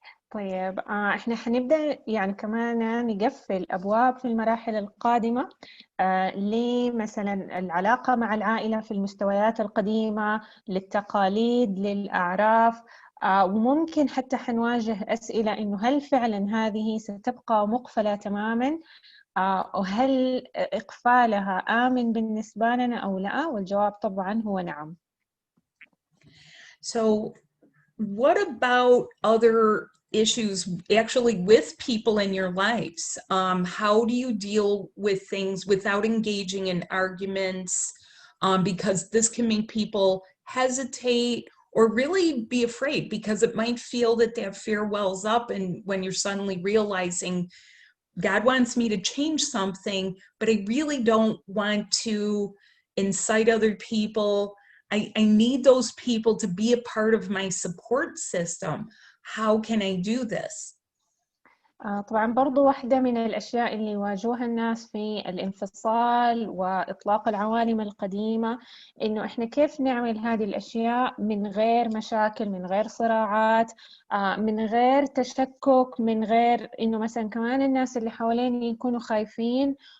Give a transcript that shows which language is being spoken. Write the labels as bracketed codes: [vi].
[ar] طيب إحنا حنبدأ يعني كمان نقفل أبواب في المراحل القادمة لمثلا العلاقة مع العائلة في المستويات القديمة، للتقاليد، للأعراف، وممكن حتى حنواجه أسئلة إنه هل فعلا هذه ستبقى مقفلة تماما، وهل إقفالها آمن بالنسبة لنا أو لا؟ والجواب طبعا هو نعم. [en] So what about other issues actually with people in your lives? How do you deal with things without engaging in arguments? Because this can make people hesitate or really be afraid, because it might feel that fear wells up, and when you're suddenly realizing God wants me to change something, but I really don't want to incite other people. I need those people to be a part of my support system. How can I do this? [ar] طبعا برضو واحدة من الأشياء اللي يواجهها الناس في الانفصال وإطلاق العوالم القديمة إنه إحنا كيف نعمل هذه الأشياء من غير مشاكل، من غير صراعات، من غير تشكك، من غير إنه مثلا كمان الناس اللي حواليني يكونوا خايفين